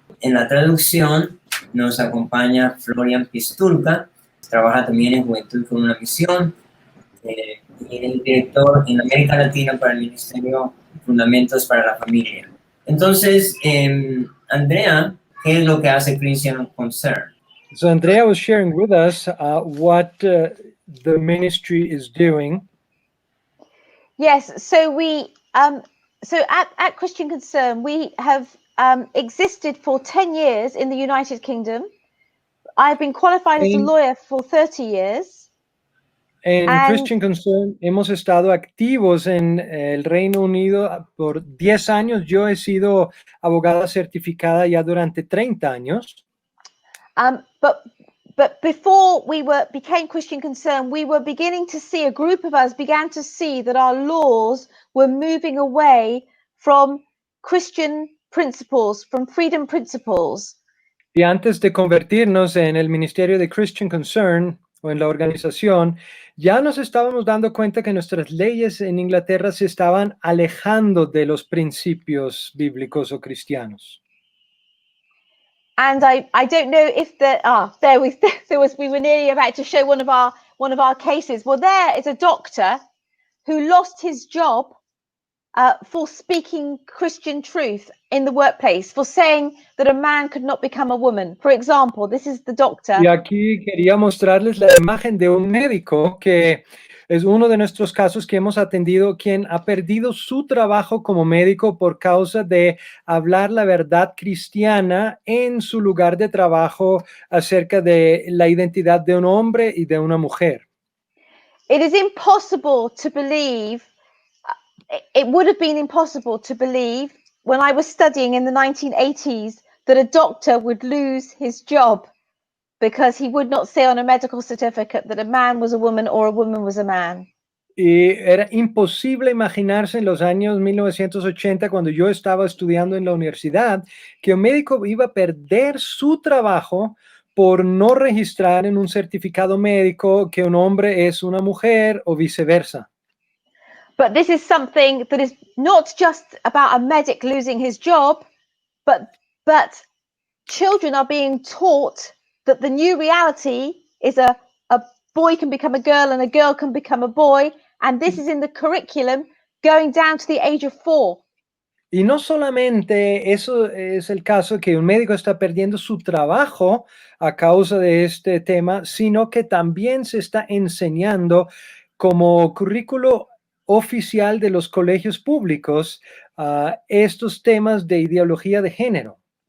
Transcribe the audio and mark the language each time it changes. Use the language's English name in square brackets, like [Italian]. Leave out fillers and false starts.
[Spanish] En la traducción nos acompaña Florian Pistulka, trabaja también en Juventud con una Misión, y es director en América Latina para el Ministerio Fundamentos para la Familia. Entonces, Andrea, ¿qué es lo que hace Christian Concern? [English] So Andrea was sharing with us what the ministry is doing. Yes, so at Christian Concern, we have existed for 10 years in the United Kingdom. I've been qualified as a lawyer for 30 years. [Spanish] En Christian Concern hemos estado activos en el Reino Unido por 10 años. Yo he sido abogada certificada ya durante 30 años. [English] But before we became Christian Concern, we were beginning to see, a group of us began to see that our laws were moving away from Christian principles, from freedom principles. [Spanish] Y antes de convertirnos en el ministerio de Christian Concern o en la organización, ya nos estábamos dando cuenta que nuestras leyes en Inglaterra se estaban alejando de los principios bíblicos o cristianos. [English] And I don't know if we were nearly about to show one of our cases. Well, there is a doctor who lost his job for speaking Christian truth in the workplace, for saying that a man could not become a woman. For example, this is the doctor. [Spanish] Y aquí quería mostrarles la imagen de un médico que es uno de nuestros casos que hemos atendido, quien ha perdido su trabajo como médico por causa de hablar la verdad cristiana en su lugar de trabajo acerca de la identidad de un hombre y de una mujer. [English] It is impossible to believe. It would have been impossible to believe when I was studying in the 1980s that a doctor would lose his job because he would not say on a medical certificate that a man was a woman or a woman was a man. [Spanish] Y era imposible imaginarse en los años 1980, cuando yo estaba estudiando en la universidad, que un médico iba a perder su trabajo por no registrar en un certificado médico que un hombre es una mujer o viceversa. [English] But this is something that is not just about a medic losing his job, but children are being taught that the new reality is a boy can become a girl and a girl can become a boy, and this is in the curriculum going down to the age of 4. [Spanish] Y no solamente eso es el caso, que un médico está perdiendo su trabajo a causa de este tema, sino que también se está enseñando como currículo oficial de los colegios públicos estos temas de ideología de género.